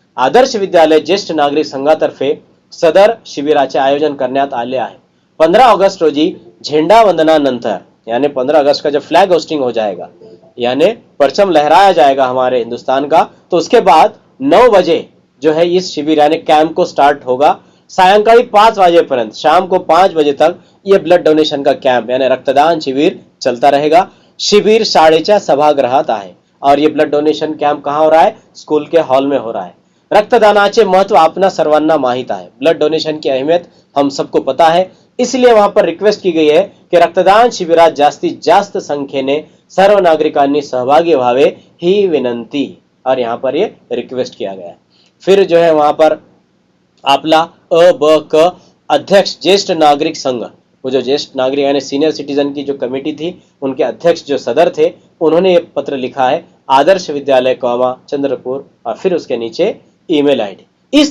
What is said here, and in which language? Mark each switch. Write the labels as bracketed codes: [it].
[mr] आदर्श विद्यालय ज्येष्ठ नागरिक संघातर्फे सदर शिबिराचे आयोजन करण्यात आले आहे। 15 ऑगस्ट रोजी झंडा वंदनानंतर, [hi] यानी 15 अगस्त का जब फ्लैग होस्टिंग हो जाएगा, यानी परचम लहराया जाएगा हमारे हिंदुस्तान का, तो उसके बाद 9 बजे जो है इस शिविर यानी कैंप को स्टार्ट होगा। [mr] सायंकाळी 5 वाजेपर्यंत, [hi] शाम को 5 बजे तक ये ब्लड डोनेशन का कैंप यानी रक्तदान शिविर चलता रहेगा। [mr] शिविर शाळेच्या सभागृहात आहे, [hi] और ये ब्लड डोनेशन कैंप कहाँ हो रहा है? स्कूल के हॉल में हो रहा है। [mr] रक्तदानाचे महत्व आपना सर्वांना माहित आहे। [hi] ब्लड डोनेशन की अहमियत हम सबको पता है, इसलिए वहां पर रिक्वेस्ट की गई है की [mr] रक्तदान शिबिरात जास्तीत जास्त संख्येने सर्व नागरिकांनी सहभागी व्हावे ही विनंती, [hi] और यहाँ पर ये रिक्वेस्ट किया गया है। फिर जो है वहां पर आपला अ ब क अध्यक्ष ज्येष्ठ नागरिक संघ, वो जो ज्येष्ठ नागरिक यानी सीनियर सिटीजन की जो कमेटी थी, उनके अध्यक्ष जो सदर थे, उन्होंने ये पत्र लिखा है आदर्श विद्यालय कौमा चंद्रपुर, और फिर उसके नीचे ईमेल आईडी।